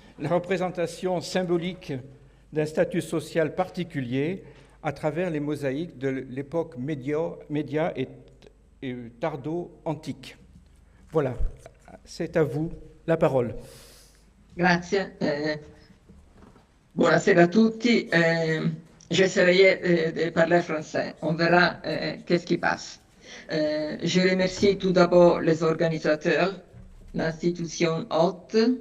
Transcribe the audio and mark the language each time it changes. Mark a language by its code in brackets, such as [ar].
[fr] La représentation symbolique d'un statut social particulier à travers les mosaïques de l'époque média et tardo-antique. Voilà, c'est à vous la parole. [it] Grazie. Buonasera a tutti. [fr] J'essaierai de parler français. On verra qu'est-ce qui passe. Je remercie tout d'abord les organisateurs, l'institution hôte.